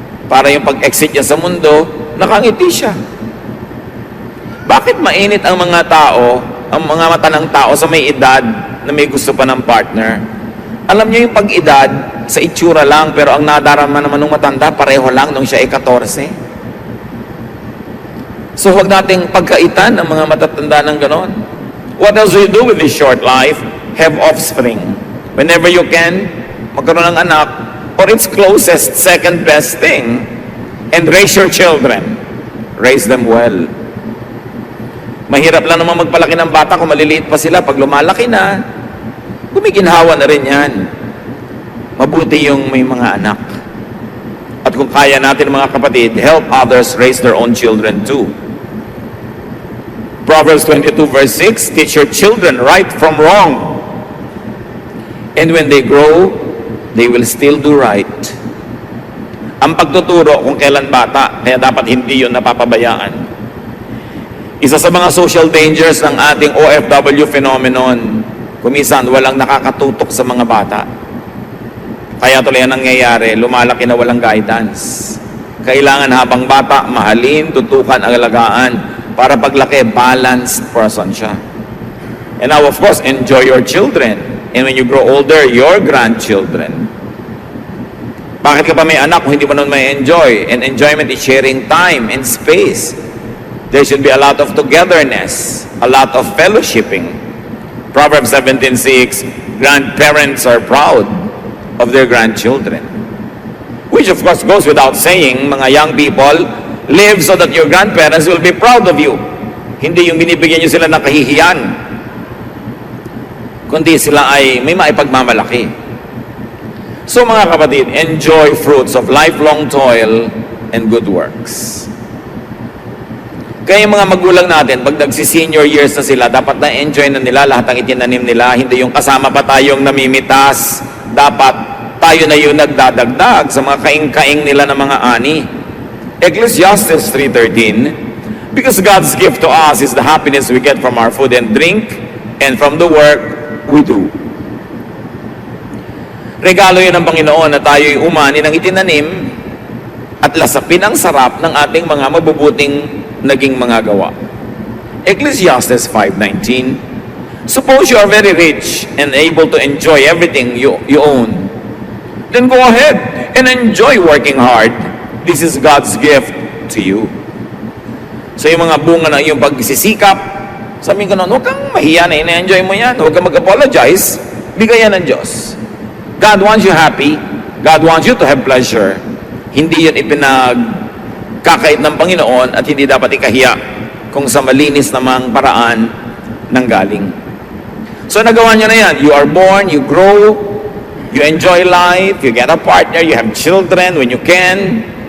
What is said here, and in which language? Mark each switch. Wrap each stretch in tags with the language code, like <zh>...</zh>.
<tl>Para yung pag-exit niya sa mundo, nakangiti siya. Bakit mainit ang mga tao, ang mga mata ng tao sa may edad na may gusto pa ng partner? Alam niyo yung pag-edad, sa itsura lang, pero ang nadarama naman ng matanda, pareho lang nung siya ay 14. So huwag nating pagkaitan ng mga matatanda ng ganon.</tl> <en>What else do you do with this short life? Have offspring. Whenever you can,</en> <tl>magkaroon ng anak,</tl> <en>or its closest, second best thing, and raise your children. Raise them well.</en> <tl>Mahirap lang naman magpalaki ng bata kung maliliit pa sila. Pag lumalaki na, gumiginhawa na rin yan. Mabuti yung may mga anak. At kung kaya natin mga kapatid,</tl> <en>help others raise their own children too. Proverbs 22:6, teach your children right from wrong. And when they grow, they will still do right.</en> <tl>Ang pagtuturo kung kailan bata, kaya dapat hindi yun napapabayaan. Isa sa mga social dangers ng ating OFW phenomenon, kumisan walang nakakatutok sa mga bata. Kaya tuloy ang nangyayari, lumalaki na walang guidance. Kailangan habang bata, mahalin, tutukan, alagaan, para paglaki, balanced person siya.</tl> <en>And now, of course, enjoy your children. And when you grow older, your grandchildren.</en> <tl>Bakit ka pa may anak kung hindi mo nun may enjoy?</tl> <en>And enjoyment is sharing time and space. There should be a lot of togetherness, a lot of fellowshipping. Proverbs 17:6, grandparents are proud of their grandchildren. Which of course goes without saying, mga young people, live so that your grandparents will be proud of you.</en> <tl>Hindi yung binibigyan nyo sila ng kahihiyan, kundi sila ay may maipagmamalaki.</tl> <en>So</en> <tl>mga kapatid,</tl> <en>enjoy fruits of lifelong toil and good works.</en> <tl>Kaya yung mga magulang natin, pag nagsi-senior years na sila, dapat na-enjoy na nila lahat ng itinanim nila. Hindi yung kasama pa tayong namimitas. Dapat tayo na yung nagdadagdag sa mga kaing-kaing nila ng mga ani.</tl> <en>Ecclesiastes 3:13, because God's gift to us is the happiness we get from our food and drink and from the work we do.</en> <tl>Regalo yun ng Panginoon na tayo'y umani ng itinanim at lasapin ang sarap ng ating mga mabubuting naging mga gawa.</tl> <en>Ecclesiastes 5:19, suppose you are very rich and able to enjoy everything you own. Then go ahead and enjoy working hard. This is God's gift to you.</en> <tl>So yung mga bunga ng iyong pagsisikap, sabihin ko noon, huwag kang mahiya na ina-enjoy mo yan. Huwag kang mag-apologize. Bigayan ng Diyos.</tl> <en>God wants you happy. God wants you to have pleasure.</en> <tl>Hindi yun ipinagkakait ng Panginoon at hindi dapat ikahiya kung sa malinis namang paraan ng galing. So nagawa niya na yan.</tl> <en>You are born, you grow, you enjoy life, you get a partner, you have children when you can.</en>